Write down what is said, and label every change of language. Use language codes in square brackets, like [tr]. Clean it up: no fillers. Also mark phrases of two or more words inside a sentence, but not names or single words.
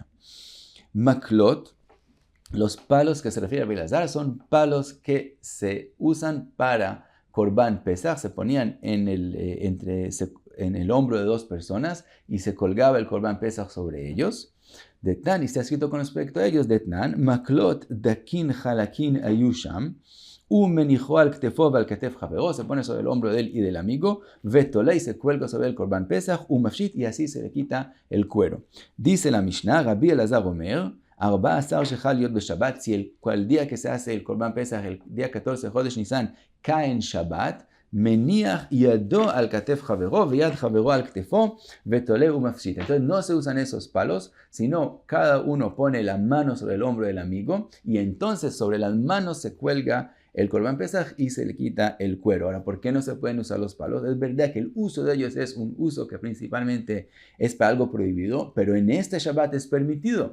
[es] Maklot, los palos que se refiere a Rabbi Elazar son palos que se usan para Korban Pesach, se ponían en el hombro de 2 personas y se colgaba el Korban Pesach sobre ellos. De Tan, y está escrito con respecto a ellos, de Tan, [he] מקלות דקין חלקין היו שם, ומניחו על כתפו על כתף חברו, [es] se pone sobre el hombro de él y del amigo, vetolei, y se cuelga sobre el Korban Pesach, umafshit, y así se le quita el cuero. Dice la Mishnah, Rabbi Elazar [he] אומר, 14 שחל להיות בשבת, [es] si el día que se hace el Korban Pesach, el día 14 Jodesh Nisan, cae en Shabbat, [he] מניח ידו על כתף חברו, ויד חברו על כתפו, ותולה ומפשיט. [es] Entonces no se usan esos palos, sino cada uno pone la mano sobre el hombro del amigo, y entonces sobre las manos se cuelga el Korban Pesach y se le quita el cuero. Ahora, ¿por qué no se pueden usar los palos? Es verdad que el uso de ellos es un uso que principalmente es para algo prohibido, pero en este Shabbat es permitido.